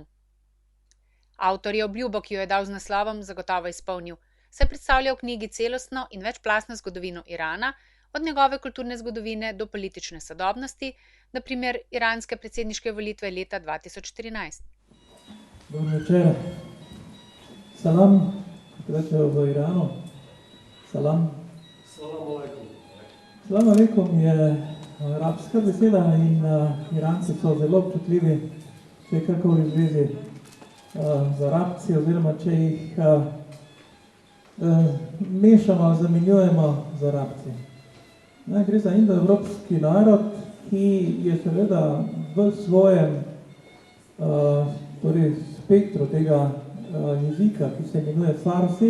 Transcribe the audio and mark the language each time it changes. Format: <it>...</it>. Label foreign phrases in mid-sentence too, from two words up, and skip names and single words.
<sl>Avtor je obljubo, ki jo je dal z naslovom, zagotovo izpolnil, saj predstavlja v knjigi celostno in večplastno zgodovino Irana, od njegove kulturne zgodovine do politične sodobnosti, na primer iranske predsedniške volitve leta 2013. Dobro večer. Salam, kot rečejo v Iranu. Salam.</sl> <ar>سلام عليكم. سلام عليكم</ar> <sl>je arabska beseda in Iranci so zelo občutljivi, če je kakoli v zvezi z Arabci, oziroma če jih mešamo, zamenjujemo z Arabci. Gre za indoevropski narod, ki je seveda v svojem spektru tega jezika, ki se imenuje Farsi.</sl>